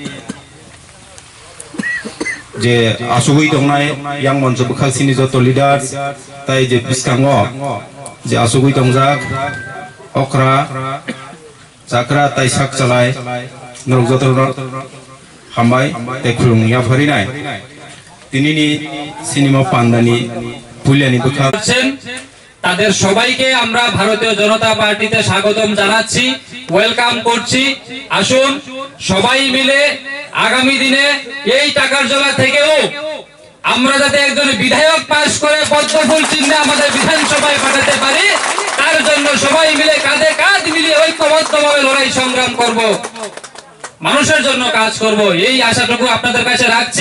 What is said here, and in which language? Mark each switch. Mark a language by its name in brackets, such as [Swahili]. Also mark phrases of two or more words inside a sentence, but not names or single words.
[Kok Borok] जे आसुगै दंनाय यां मंच बखाल सिनि जत लिडार्स ताई जे बिस्कांगो जे आसुगै दंजाक अक्रा जाक्रा ताई साक चलाय नरक जत हामबाय ताई खुलुमनिया फरिनाय तिनिनि सिनेमा पान्दानि पुलियानि बखाल [Bangla] তাদের সবাইকে আমরা ভারতীয় জনতা পার্টিতে স্বাগতম জানাচ্ছি ওয়েলকাম করছি আসুন সবাই মিলে আগামী দিনে এই টাকার জলা থেকেও আমরা যাতে একজন বিধায়ক পাশ করে পদ্মফুল চিহ্নে আমাদের বিধানসভায় পাঠাতে পারি, তার জন্য সবাই মিলে কাঁধে কাঁধ মিলিয়ে ঐক্যবদ্ধভাবে লড়াই সংগ্রাম করব, মানুষের জন্য কাজ করব, এই আশাটুকু আপনাদের কাছে রাখছি।